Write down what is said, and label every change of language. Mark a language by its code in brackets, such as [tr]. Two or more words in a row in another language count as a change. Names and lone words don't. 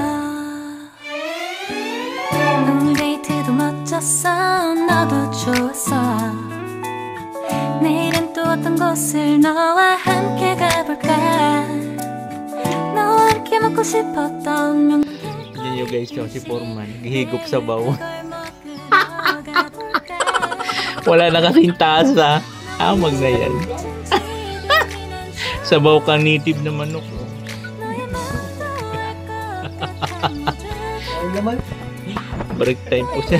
[ko] 오늘 데이트도 멋졌어. 너도 좋았어. 내일은 또 어떤 곳을 너와 함께 가볼까. 너와 함께 먹고 싶었던 명절 [tl] Yan yung guys, yung si Foreman. Hihigop sa baw. Wala na kasing tasa. Amag na yan. Sabaw ka native na manok. [en] Break time [tl] po siya.